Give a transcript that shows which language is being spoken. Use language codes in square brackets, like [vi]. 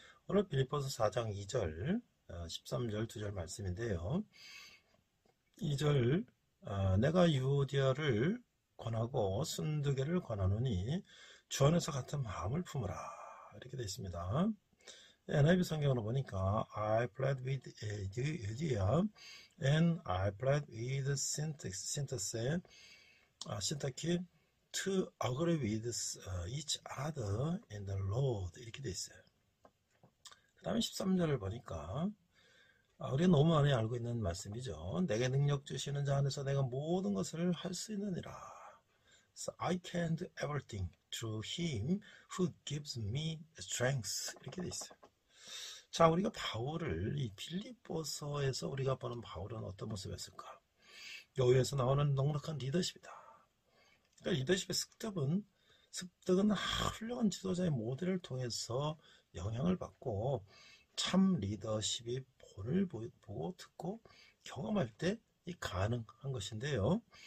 [ko] 오늘 빌립보서 4장 2절, 13절, 2절 말씀인데요. 2절, 내가 유오디아를 권하고 순두개를 권하노니 주 안에서 같은 마음을 품으라. 이렇게 되어 있습니다. [en] NIV [ko] 성경으로 보니까 [en] I plead with Euodia and I plead with Syntyche to agree with each other in the Lord. [ko] 이렇게 되어 있어요. 그 다음에 13절을 보니까 우리가 너무 많이 알고 있는 말씀이죠. 내게 능력 주시는 자 안에서 내가 모든 것을 할 수 있느니라. [en] So I can do everything through him who gives me strength. [ko] 이렇게 되어 있어요. 자, 우리가 바울을 이 빌립보서에서 우리가 보는 바울은 어떤 모습이었을까? 여기에서 나오는 넉넉한 리더십이다. 그러니까 리더십의 습득은 훌륭한 지도자의 모델을 통해서 영향을 받고 참 리더십이 본을 보고 듣고 경험할 때 가능한 것인데요.